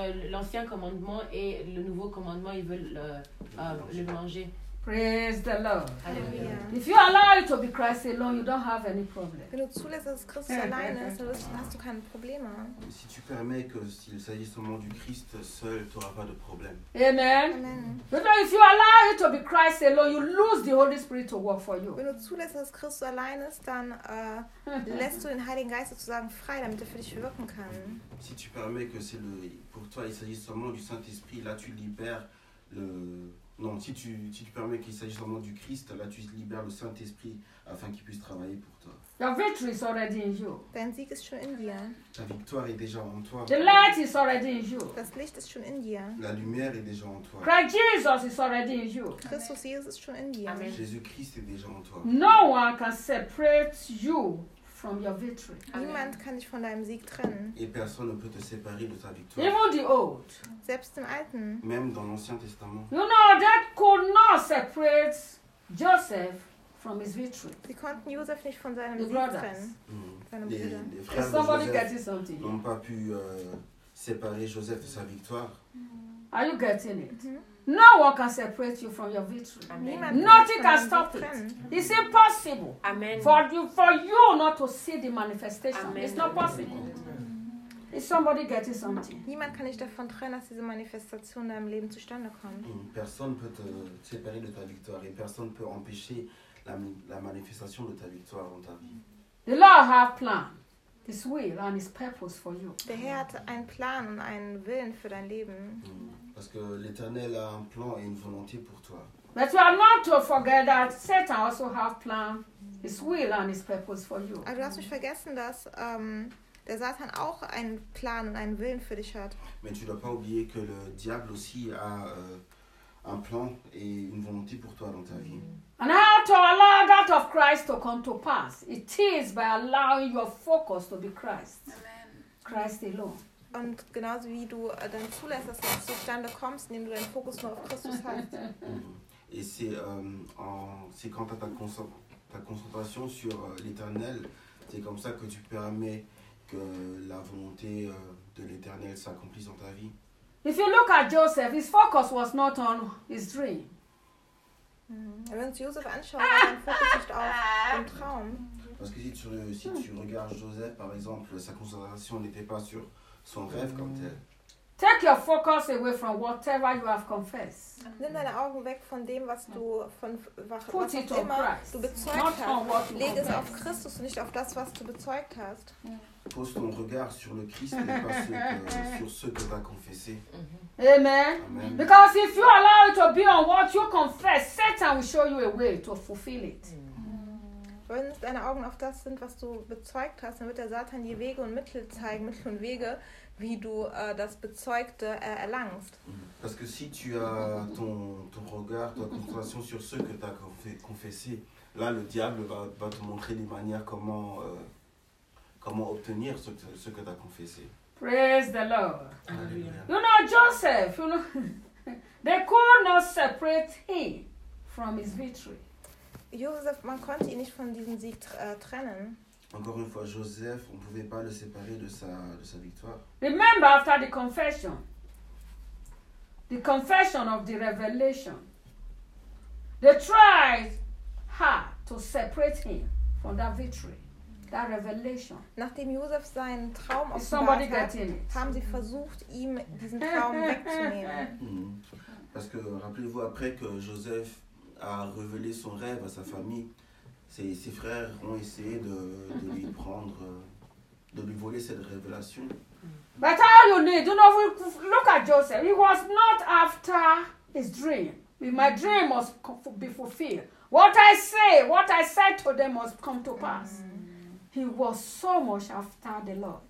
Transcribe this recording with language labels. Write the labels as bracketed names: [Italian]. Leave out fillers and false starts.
[French] L'ancien commandement et le nouveau commandement, ils veulent le manger. [English] Praise the Lord. Hallelujah. If you allow it to be Christ alone, you don't have any problem. [German] Wenn du zulässt, dass Christus alleine ist, hast du keine Probleme. [French] Mais si tu permets que s'il s'agisse seulement du Christ seul, tu n'auras pas de problème. [English] Amen. Amen. If you allow allow it to be Christ alone, you lose the Holy Spirit to work for you. [German] Wenn du zulässt, dass Christus allein ist, dann lässt du den Heiligen Geist sozusagen frei, damit er für dich wirken kann. [French] Si tu permets que c'est le pour toi, il s'agit seulement du Saint-Esprit, là tu libères le non, si tu permets qu'il s'agisse seulement du Christ, là tu libères le Saint-Esprit afin qu'il puisse travailler pour toi. [English] Your victory is already in you. [German] Dein Sieg ist schon in dir. [French] Ta victoire est déjà en toi. [English] The light is already in you. [German] Das Licht ist schon in dir. [French] La lumière est déjà en toi. [English] Christ Jesus is already in you. [German] Christus Jesus ist schon in dir. [English] Amen. [French] Jésus Christ est déjà en toi. [English] No one can separate you from your victory. [German] Niemand kann dich von deinem Sieg trennen. [French] Et personne ne peut te séparer de ta victoire. [English] Even the old. [German] Selbst im Alten. [French] Même dans l'Ancien Testament. [English] You know, that could not separate Joseph from his victory. [German] Sie konnten Josef nicht von seinem Sieg trennen. Seine Brüder. [English] Somebody getting something? [French] N'ont pas pu séparer Joseph de sa victoire. [English] Are you getting it? Mm-hmm. No one can separate you from your victory. Amen. Nothing can stop it. It's impossible. Amen. For you not to see the manifestation. Amen. It's not possible. Mm-hmm. Is somebody getting something? [German] Niemand kann dich davon trennen, dass diese Manifestation in deinem Leben zustande kommt. [French] Personne peut te séparer de ta victoire et personne peut empêcher la manifestation de ta victoire dans ta vie. [English] The Lord has a plan, His will and His purpose for you. [German] Der Herr hat einen Plan und einen Willen für dein Leben. [French] Parce que l'Éternel a un plan et une volonté pour toi. [English] But you are not to forget that Satan also has a plan, His will and His purpose for you. [German] Aber du hast nicht vergessen, dass der Satan auch einen Plan und einen Willen für dich hat. [French] Mais tu ne dois pas oublier que le diable aussi a un plan et une volonté pour toi dans ta vie. [English] And how to allow that of Christ to come to pass? It is by allowing your focus to be Christ. Amen. Christ alone. [German] Und genauso wie du dann zulässt, dass du zustande kommst, indem du deinen Fokus nur auf Christus hast. [French] Et c'est quand tu as ta concentration sur l'Éternel, c'est comme ça que tu permets que la volonté de l'Éternel s'accomplisse dans ta vie. [English] If you look at Joseph, his focus was not on his dream. [German] Wenn du Joseph anschaust, dann fokussiert auf den Traum. [French] Parce que si tu regardes Joseph, par exemple, sa concentration n'était pas sur son rêve comme tel. [English] Take your focus away from whatever you have confessed. [German] Nimm deine Augen weg von dem, was du von was immer du bezeugt hast. Leg es auf Christus und nicht auf das, was du bezeugt hast. [French] Pose ton regard sur le Christ et pas sur ce que tu as confessé. [English] Amen. Amen. Because if you allow it to be on what you confess, Satan will show you a way to fulfill it. [German] Wenn deine Augen auf das sind, was du bezeugt hast, dann wird der Satan dir Wege und Mittel zeigen, Mittel und Wege, wie du das Bezeugte erlangst. [French] Parce que si tu as ton regard, ta concentration sur ce que tu as confessé, là le diable va te montrer des manières comment obtenir ce que tu as confessé. [English] Praise the Lord. [French] Alléluia. [English] You know Joseph, you know, they could not separate him from his victory. [German] Joseph, man konnte ihn nicht von diesem Sieg trennen. [French] Encore une fois, Joseph, on pouvait pas le séparer de sa victoire. [English] Remember after the confession of the revelation, they tried hard to separate him from that victory. That revelation. [German] Nachdem Josef seinen Traum offenbart hat, haben sie versucht, ihm diesen Traum wegzunehmen. [French] Parce que rappelez-vous après que Joseph a révélé son rêve à sa famille, ses frères ont essayé de lui prendre, de lui voler cette révélation. [English] But all you need, you know, look at Joseph. He was not after his dream. My dream must be fulfilled. What I said to them must come to pass. He was so much after the Lord.